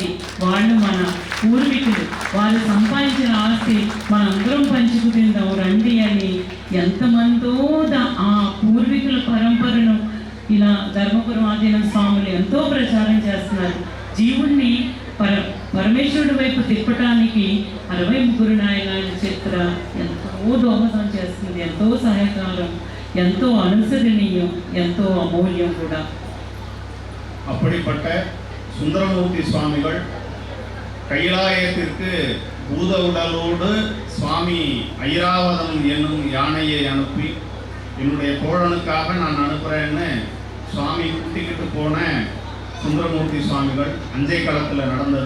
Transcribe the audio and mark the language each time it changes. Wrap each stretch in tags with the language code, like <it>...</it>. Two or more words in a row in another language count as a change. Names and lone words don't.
<te>వాళ్ళు మన పూర్వీకులు, వాళ్ళు సంపాదించిన ఆస్తి మనందరం పంచుకు తిందాం రండి అని ఎంతమందో ఆ పూర్వీకుల పరంపరను ఇలా ధర్మపురం ఆధీన స్వాములు ఎంతో ప్రచారం చేస్తున్నారు. జీవుణ్ణి పరమేశ్వరుడి వైపు తిప్పటానికి 63 నాయనాల చరిత్ర ఎంతో దోహదం చేస్తుంది, ఎంతో సహాయకాలం, ఎంతో అనుసరణీయం, ఎంతో అమూల్యం కూడా.</te> <ta>அப்படிப்பட்ட சுந்தரமூர்த்தி சுவாமிகள் கைலாயத்திற்கு பூத உடலோடு சுவாமி ஐராவதம் என்னும் யானையை அனுப்பி என்னுடைய தோழனுக்காக நான் அனுப்புகிறேன்னு சுவாமி கூட்டிக்கிட்டு போன சுந்தரமூர்த்தி சுவாமிகள் அஞ்சை களத்தில் நடந்தது.</ta>